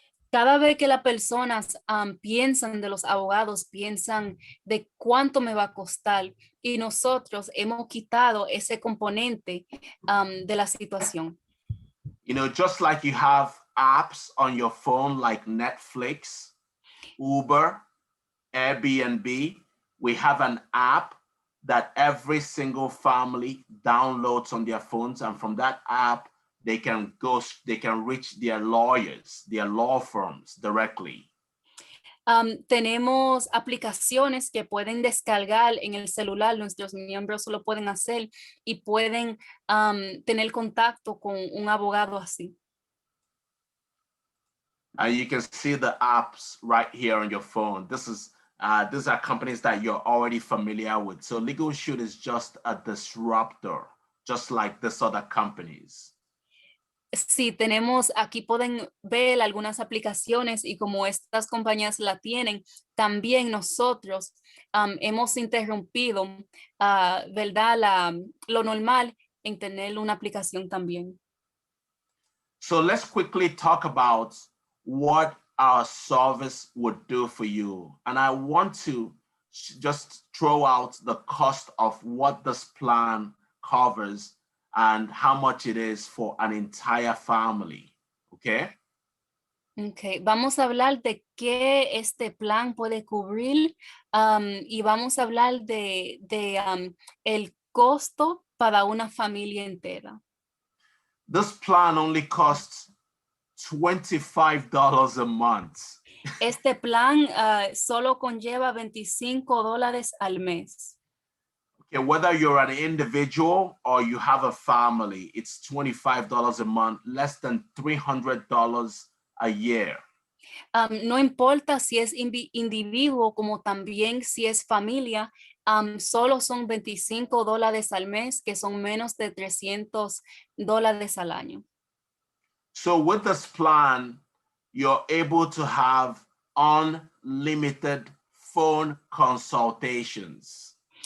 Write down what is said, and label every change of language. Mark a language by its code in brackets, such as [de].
[es] Cada vez que las personas piensan de los abogados, piensan de cuánto me va a costar, y nosotros hemos quitado ese componente de la situación. [en] Just like you have apps on your phone like Netflix, Uber, Airbnb, we have an app that every single family downloads on their phones, and from that app, they can reach their lawyers, their law firms directly. [es] Tenemos aplicaciones que pueden descargar en el celular, nuestros miembros lo pueden hacer y pueden tener contacto con un abogado así. [en] And you can see the apps right here on your phone. These are companies that you're already familiar with. So Legal Shield is just a disruptor, just like these other companies. [es] Sí, aquí pueden ver algunas aplicaciones y como estas compañías la tienen, también nosotros hemos interrumpido, ¿verdad? Lo normal en tener una aplicación también. [en] So let's quickly talk about what our service would do for you. And I want to just throw out the cost of what this plan covers and how much it is for an entire family, okay? [es] Okay, vamos a hablar de qué este plan puede cubrir y vamos a hablar de el costo para una familia entera. [en] This plan only costs $25 a month. [es] Este plan solo conlleva $25 al mes. [en] Okay, whether you're an individual or you have a family, it's $25 a month, less than $300 a year. [es] No importa si es individuo como también si es familia, solo son $25 al mes, que son menos de $300 al año. [en] So with this plan, you're able to have unlimited phone consultations.